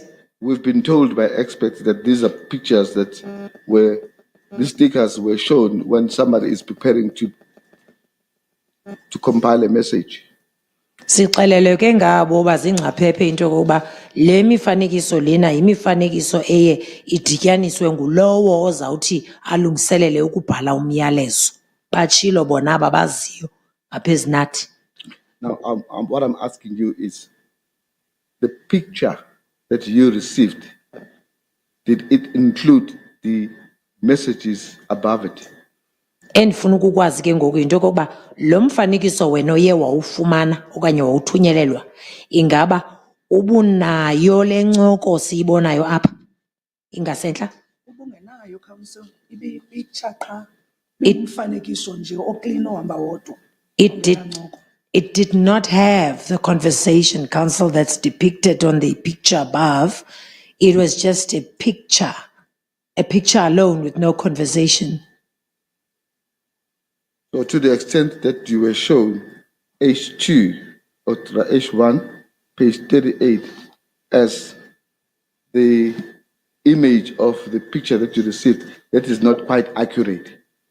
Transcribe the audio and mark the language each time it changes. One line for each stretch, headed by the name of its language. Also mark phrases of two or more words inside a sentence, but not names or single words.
English: we've been told by experts that these are pictures that these stickers were shown when somebody is preparing to compile a message.
Xhosa: Sixelelwe ke ngabo bazingcaphephe into yokuba le mifanekiso lena yimifanekiso eye idityaniswe ngulowo ozawuthi alungiselele ukubhala umyalezo. Batshilo bona aba baziyo apha ezinathi.
English: Now, what I'm asking you is, the picture that you received, did it include the messages above it?
Xhosa: Endifuna ukukwazi ke ngoku into yokokuba lo mfanekiso wena oye wawufumana okanye wawuthunyelelwa ingaba ubunayo le ncoko siyibonayo apha ingasentla. Ubungenayo, Council. Ibipicture qha. Umfanekiso nje oclean ohamba wodwa.
English: It did not have the conversation, Council, that's depicted on the picture above. It was just a picture alone with no conversation. So to the extent that you were shown H2 or H1, page 38, as the image of the picture that you received, that is not quite accurate.